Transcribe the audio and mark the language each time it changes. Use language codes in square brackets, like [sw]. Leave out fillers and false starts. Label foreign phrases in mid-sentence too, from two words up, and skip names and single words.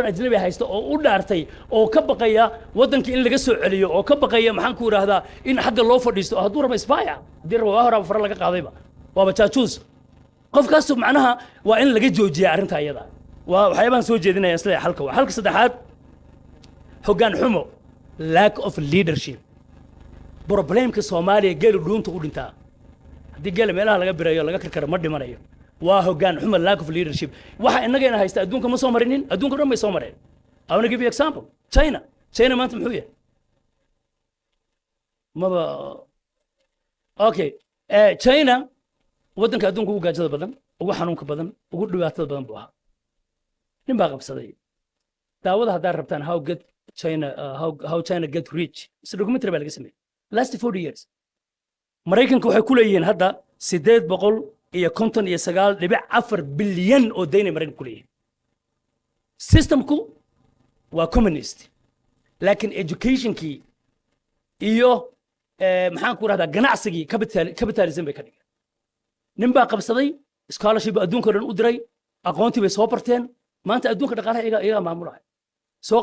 [so] ajnabi haysta oo u dhaartay oo ka baqaya wadanka in laga soo celiyo oo ka baqaya maxaan ku yiraahdaa in xagga loo fadhiisto haduu rabo isbaaya hadii rabo hore far laga qaadayba waaba jaajuus qofkaas macnaha waa in laga joojiyaa arrinta iyada waa waxyaabaan soo jeedinaya isla halka saddexaad hoggaan xumo [en] lack of leadership [so] problemka Soomaaliya geelu dhuunta u dhintaa haddii geel meelaha laga birayo laga karkaro ma dhimanayo waa hoggaan xumo [en] lack of leadership [so] waxa inagayna haysta adduunka ma soo marinin adduunka dhan may soo mareen [en] I want to give you example [so] China maanta muxuu yahay maba okay China wadanka adduunka ugu gaajada badan ugu xanuunka badan ugu dhibaatada badan buu ahaa nin baa qabsaday daawada hadda rabtaan [en] how China get rich is documentary [so] baa laga sameeyay [en] last 40 years [so] Mareykanku waxay ku leeyihiin hadda 859.4 bilyan oo deyn Mareykanku ku leeyihiin systemku waa communist laakiin educationkii iyo maxaan ku rahdaa ganacsigii capitalism bay ka dhigeen nin baa qabsaday scholarship adduunka dhan u diray aqoontii bay soo barteen maanta adduunka dhaqaalaha iyaga maamulaya soo